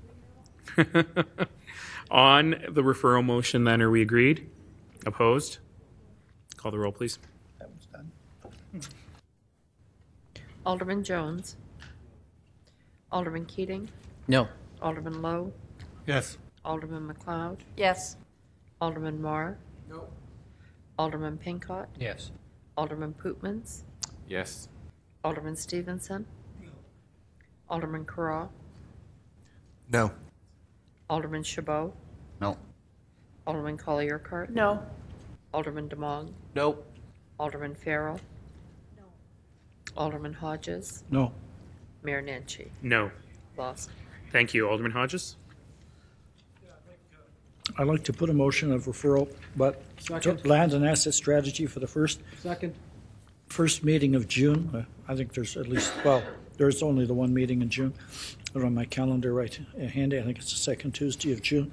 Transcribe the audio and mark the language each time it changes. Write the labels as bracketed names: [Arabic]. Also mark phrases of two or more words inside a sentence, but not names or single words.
[English] On the referral motion, then, are we agreed? Opposed? Call the roll, please. That one's done. Alderman Jones. Alderman Keating. No. Alderman Lowe. Yes. Alderman McLeod. Yes. Alderman Marr. No. Alderman Pincott. Yes. Alderman Pootmans. Yes. Alderman Stevenson. Alderman Carra. No. Alderman Chabot. No. Alderman Colley-Urquhart. No. Alderman DeMong. No. Alderman Farrell. No. Alderman Hodges. No. Mayor Nenshi. No. Lost. Thank you. Alderman Hodges? I'd like to put a motion of referral, but land and asset strategy for the first meeting of June. I think there's at least, well, there's only the one meeting in June. I don't have my calendar right handy. I think it's the second Tuesday of June.